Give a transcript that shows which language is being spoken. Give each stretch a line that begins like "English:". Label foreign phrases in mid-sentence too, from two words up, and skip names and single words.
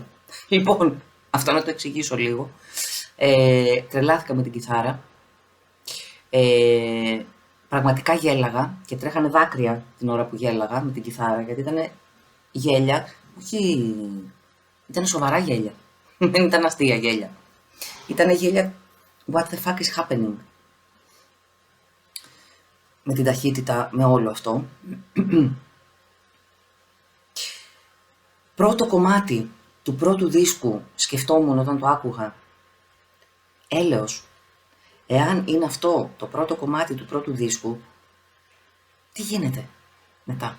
Greek: Λοιπόν, αυτό να το εξηγήσω λίγο. Τρελάθηκα με την κιθάρα. Πραγματικά γέλαγα και τρέχανε δάκρυα την ώρα που γέλαγα με την κιθάρα, γιατί ήταν γέλια, όχι, ήταν σοβαρά γέλια, δεν ήταν αστεία γέλια. Ήταν γέλια,
English: what the fuck is happening,
Greek: με την ταχύτητα, με όλο αυτό. Πρώτο κομμάτι του πρώτου δίσκου, σκεφτόμουν όταν το άκουγα, έλεος. Εάν είναι αυτό το πρώτο κομμάτι του πρώτου δίσκου, τι γίνεται μετά?